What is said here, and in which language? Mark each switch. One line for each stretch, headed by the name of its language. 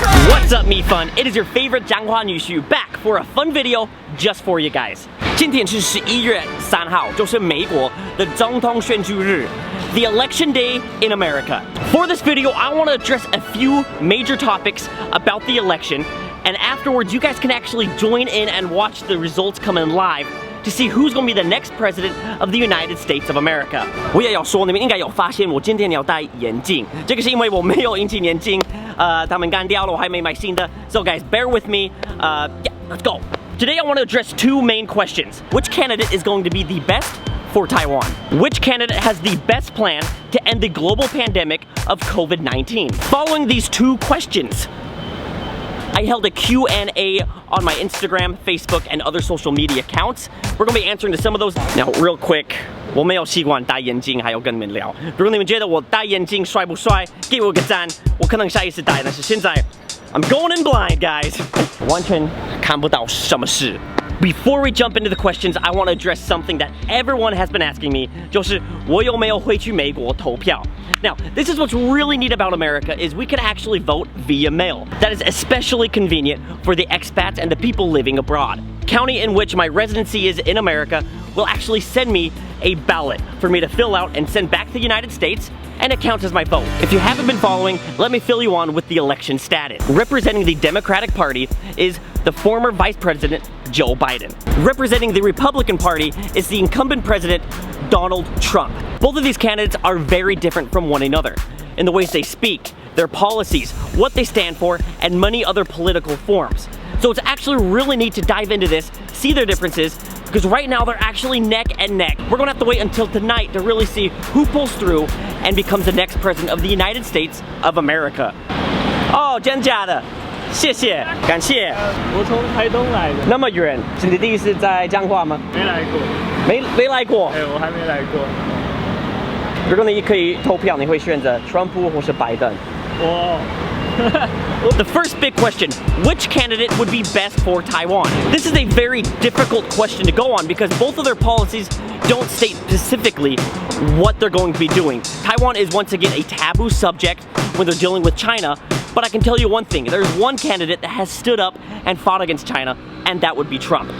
English: What's up, me fun? It is your favorite 讲话女婿 back for a fun video just for you guys.
Chinese: 今天是11月3号，就是美国的总统选举日
English: the election day in America. For this video, I want to address a few major topics about the election, and afterwards you guys can actually join in and watch the results come in live to see who's going to be the next president of the United States of America.
Chinese: 我也要说，你们应该有发现我今天要戴眼镜，这个是因为我没有隐形眼镜，他们干掉了，我还没买新的。
English: So guys, bear with me. Yeah, let's go. Today I want to address two main questions. Which candidate is going to be the best for Taiwan? Which candidate has the best plan to end the global pandemic of COVID-19? Following these two questions, I held a Q&A on my Instagram, Facebook, and other social media accounts. We're going to be answering to some of those. Now, real quick,
Chinese: 我没有习惯戴眼镜，还有跟你们聊。如果你们觉得我戴眼镜帅不帅，给我个赞，我可能下一次戴，但是现在
English: I'm going in blind, guys.
Chinese: 完全看不到什么事。
English: Before we jump into the questions, I want to address something that everyone has been asking me,
Chinese: 就是我有没有会去美国投票?
English: Now, this is what's really neat about America is we can actually vote via mail. That is especially convenient for the expats and the people living abroad. County in which my residency is in America will actually send me a ballot for me to fill out and send back to the United States, and it counts as my vote. If you haven't been following, let me fill you on with the election status. Representing the Democratic Party is the former Vice President Joe Biden. Representing the Republican Party is the incumbent president Donald Trump. Both of these candidates are very different from one another in the ways they speak, their policies, what they stand for, and many other political forms. So it's actually really neat to dive into this, see their differences, because right now they're actually neck and neck. We're gonna have to wait until tonight to really see who pulls through and becomes the next president of the United States of America.
Chinese: Oh, 真假的？谢谢，感谢。我从台东来的。那么远，是你第一次在彰化吗？没来过。没来过。哎，我还没来过。如果你可以投票，你会选择川普或是拜登？我。
English: The first big question, which candidate would be best for Taiwan? This is a very difficult question to go on because both of their policies don't state specifically what they're going to be doing. Taiwan is once again a taboo subject when they're dealing with China, but I can tell you one thing, there's one candidate that has stood up and fought against China, and that would be Trump.